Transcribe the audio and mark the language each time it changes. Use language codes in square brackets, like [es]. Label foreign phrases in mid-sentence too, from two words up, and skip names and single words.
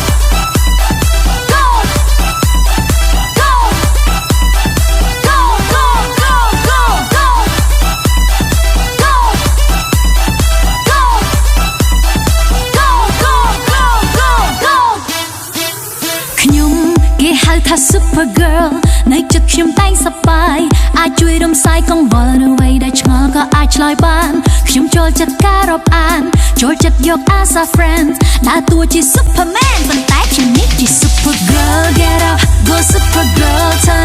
[en] Go go go go go go go. [km] Tha [en] super girl [km] ในចិត្តខ្ញុំតែងសប្បាយអាចជួយរំសាយកង្វល់នៅអ្វីដែលឆ្ងល់ក៏អាចឆ្លើយបានខ្ញុំចូលចិត្តការរាប់អាន ចូលចិត្តយក [en] as a friend [km] ដើរតួជា Superman ប៉ុន្តែខ្ញុំនេះជា [en] super girl get up go super girl turn